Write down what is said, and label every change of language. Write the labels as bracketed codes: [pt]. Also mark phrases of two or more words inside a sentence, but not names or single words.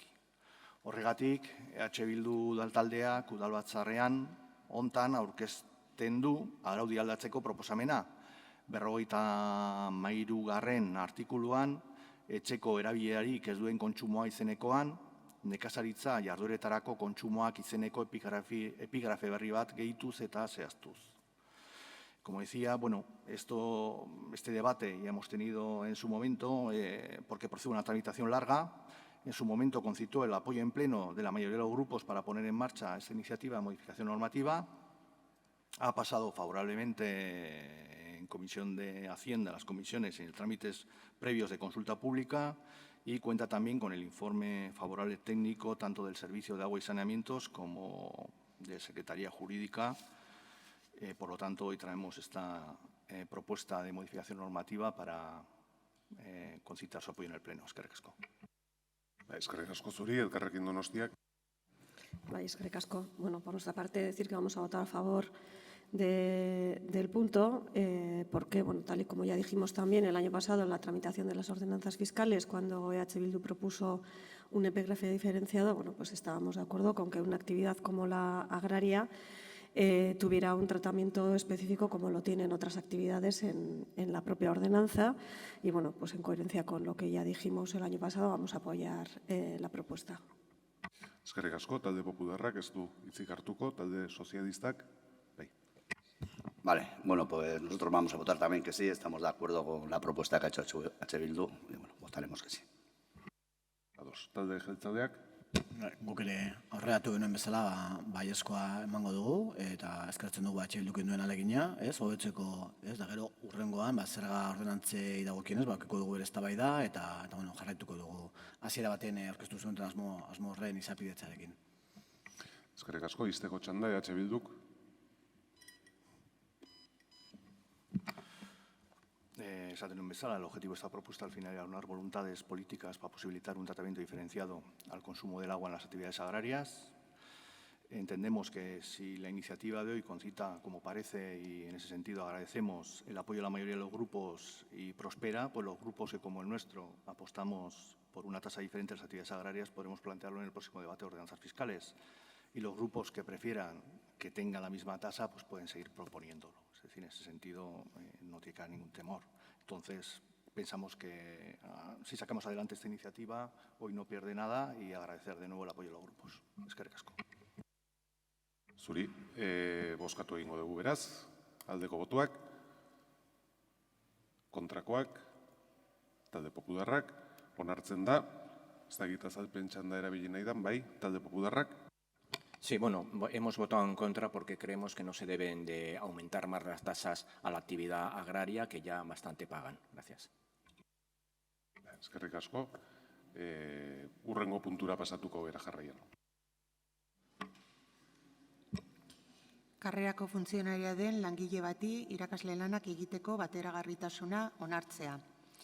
[eu] Horregatik, EH Bildu udaltaldeak udalbatzarrean hontan aurkezten du araudia aldatzeko proposamena. 53. artikuluan, etxeko erabilerarik ez duen kontsumoa izenekoan, nekazaritza jardueretarako kontsumoak izeneko epigrafe berri bat gehituz eta zehaztuz. [es] Como decía, bueno, este debate ya hemos tenido en su momento, porque procede una tramitación larga. En su momento concitó el apoyo en pleno de la mayoría de los grupos para poner en marcha esta iniciativa de modificación normativa. Ha pasado favorablemente en Comisión de Hacienda, las comisiones y en trámites previos de consulta pública y cuenta también con el informe favorable técnico tanto del Servicio de Agua y Saneamientos como de Secretaría Jurídica. Por lo tanto, hoy traemos esta propuesta de modificación normativa para concitar su apoyo en el Pleno. [eu] Eskerrik asko. Eskerrik asko zuri, Elkarrekin Donostiak. Eskerrik asko. [es] Bueno, por nuestra parte, decir que vamos a votar a favor del punto, porque, bueno, tal y como ya dijimos también el año pasado en la tramitación de las ordenanzas fiscales, cuando EH Bildu propuso un epígrafe diferenciado, bueno, pues estábamos de acuerdo con que una actividad como la agraria tuviera un tratamiento específico como lo tienen otras actividades en la propia ordenanza y, bueno, pues en coherencia con lo que ya dijimos el año pasado, vamos a apoyar la propuesta. [eu] Eskerrik asko, talde popularrak ez du hitzik hartuko, talde sozialistak. [es] Vale, bueno, pues nosotros vamos a votar también que sí, estamos de acuerdo con la propuesta que ha hecho EH Bildu y, bueno, votaremos que sí. [eu] Ados, talde jeltzaleak. Guk ere aurreratu genuen bezala baiezkoa emango dugu eta eskertzen dugu EH Bilduk duen alegina, hobetzeko, da gero urrengoan zerga ordenantzei dagokienez bakiko dugu ere eztabaida eta bueno, jarraituko dugu hasiera baten aurkeztu zuen asmo horren izapidetzarekin. Eskerrik asko, izteko txanda EH Bilduk. Esaten nuen bezala, [es] el objetivo de esta propuesta al final era aunar voluntades políticas para posibilitar un tratamiento diferenciado al consumo del agua en las actividades agrarias. Entendemos que si la iniciativa de hoy concita, como parece, y en ese sentido agradecemos el apoyo de la mayoría de los grupos y prospera, pues los grupos que como el nuestro apostamos por una tasa diferente de las actividades agrarias podremos plantearlo en el próximo debate de ordenanzas fiscales. Y los grupos que prefieran que tengan la misma tasa, pues pueden seguir proponiéndolo. Es decir, en ese sentido no tiene que haber ningún temor. Entonces, pensamos que si sacamos adelante esta iniciativa, hoy no pierde nada y agradecer de nuevo el apoyo de los grupos. [eu] Eskerrik asko. Zuri, bozkatu egingo dugu beraz, aldeko botuak, kontrakoak, talde popularrak, onartzen da, ez da egita azalpen txanda erabili nahi dan, bai, talde popularrak. [es] Sí, bueno, hemos votado en contra porque creemos que no se deben de aumentar más las tasas a la actividad agraria que ya bastante pagan. Gracias. [eu] Eskerrik asko. Urrengo puntura pasatuko gara jarraian. Karrerako funtzionaria den langile bati irakasle lanak egiteko bateragarritasuna onartzea.